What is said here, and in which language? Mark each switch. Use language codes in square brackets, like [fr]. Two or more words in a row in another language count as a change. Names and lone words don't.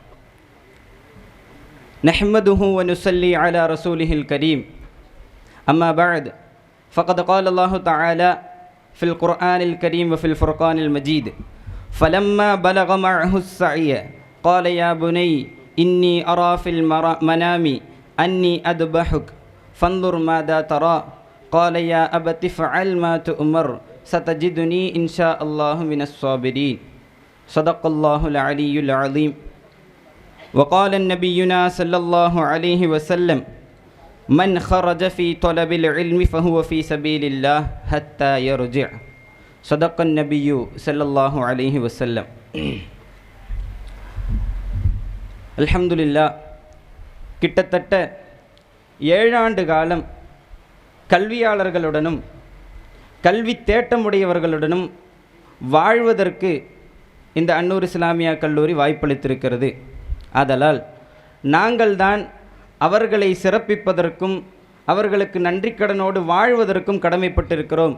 [ar] نحمده ونصلي على رسوله الكريم. أما بعد فقد قال الله تعالى في القرآن الكريم وفي الفرقان المجيد فلما بلغ معه السعي قال يا بني إني أرى في المنام أني أذبحك فانظر ماذا ترى قال يا أبت افعل ما تؤمر ستجدني إن شاء الله من الصابرين صدق الله العلي العظيم. وقال النبينا صلى الله عليه وسلم من خرج في طلب العلم فهو في سبيل الله حتى يرجع. صدق النبي صلى الله عليه وسلم. الحمد لله. [ta] கிட்டத்தட்ட 7 ஆண்டு காலம் கல்வியாளர்களுடனும் கல்வி தேட்டமுடையவர்களுடனும் வாழ்வதற்கு இந்த அன்னூர் இஸ்லாமியா கல்லூரி வாய்ப்பளித்திருக்கிறது. ஆதலால் நாங்கள் தான் அவர்களை சிறப்பிப்பதற்கும் அவர்களுக்கு நன்றிக்கடனோடு வாழ்வதற்கும் கடமைப்பட்டிருக்கிறோம்.